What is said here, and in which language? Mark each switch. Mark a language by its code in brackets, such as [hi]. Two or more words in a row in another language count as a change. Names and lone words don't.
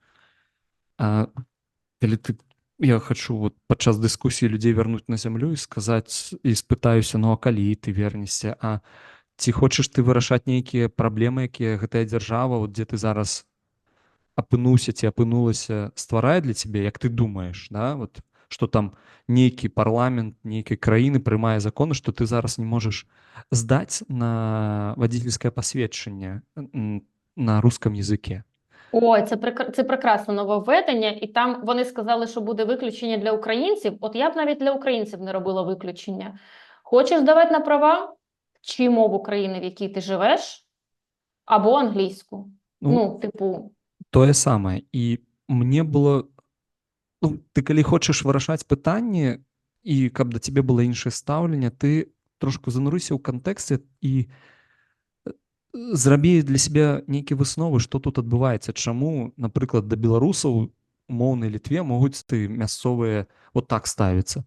[be] А калі я хачу вот падчас дыскусіі людзей вярнуць на зямлю і сказаць, і спытаюся, а калі ты вернешся, а ці хочаш ты вырашаць нейкія праблемы, якія гэтая дзяржава, вот дзе ты зараз апынуўся ці апынулася, стварае для цябе, як ты думаеш, да? Вот, што там нейкі парламент нейкай краіны прымае законы, што ты зараз не можаш здаць на вадзіцельскае пасведчанне на рускам языке. [uk] Ой, це прекрасне нововведення, і там вони сказали, що буде виключення для українців. От я б навіть для українців не робила виключення. Хочеш здавати на права? Чи мову країни, в якій ти живеш, або англійську. Типу... [be] Тое самае. І мне было... ты калі хочаш вырашаць пытанне, і каб да цябе было іншае стаўленне, ты трошку занурыся ў кантэксце і зрабі для сябе нейкія высновы, што тут адбываецца, чаму, напрыклад, да беларусаў умоўнай Літве могуць мясцовыя вот так ставіцца.